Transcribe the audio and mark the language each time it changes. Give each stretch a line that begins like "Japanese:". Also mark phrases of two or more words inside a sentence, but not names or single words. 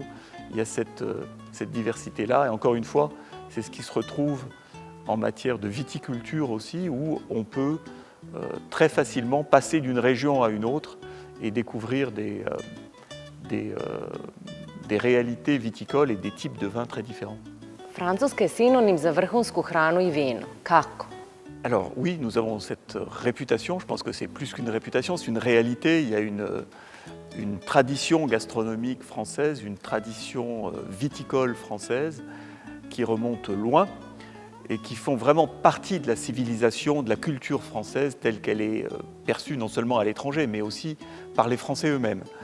French: Il y a cette diversité-là. Et encore une fois, c'est ce qui se retrouve en matière de viticulture aussi, où on peut très facilement passer d'une région à une autre et découvrir des réalités viticoles et des types de vins très différents.
Serbian: Francuska je sinonim za vrhunsku hranu i vino. Kako?
French: Alors oui, nous avons cette réputation, je pense que c'est plus qu'une réputation, c'est une réalité. Il y a une tradition gastronomique française, une tradition viticole française qui remonte loin et qui font vraiment partie de la civilisation, de la culture française telle qu'elle est perçue non seulement à l'étranger, mais aussi par les Français eux-mêmes.